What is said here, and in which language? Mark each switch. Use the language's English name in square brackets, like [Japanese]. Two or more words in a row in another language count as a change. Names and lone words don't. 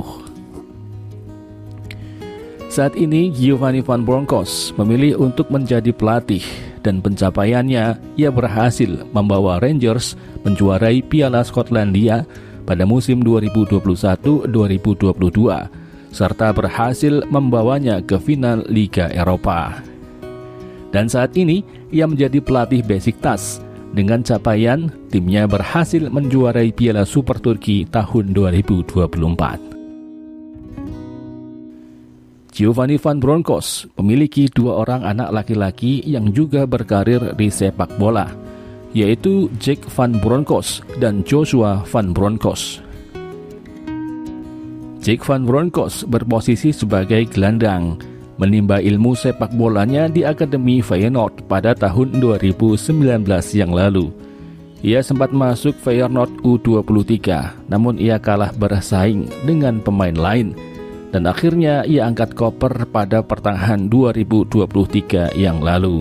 [Indonesian] Saat ini Giovanni van Bronckhorst memilih untuk menjadi pelatih, dan pencapaiannya ia berhasil membawa Rangers menjuarai Piala Skotlandia pada musim 2021-2022 serta berhasil membawanya ke final Liga Eropa. Dan saat ini ia menjadi pelatih Beşiktaş. Dengan capaian, timnya berhasil menjuarai Piala Super Turki tahun 2024. Giovanni van Bronckhorst memiliki 2 orang anak laki-laki yang juga berkarir di sepak bola, yaitu Jack van Bronckhorst dan Joshua van Bronckhorst. Jack van Bronckhorst berposisi sebagai gelandang, menimba ilmu sepak bolanya di Akademi Feyenoord pada tahun 2019 yang lalu. Ia sempat masuk Feyenoord U23, namun ia kalah bersaing dengan pemain lain, dan akhirnya ia angkat koper pada pertengahan 2023 yang lalu.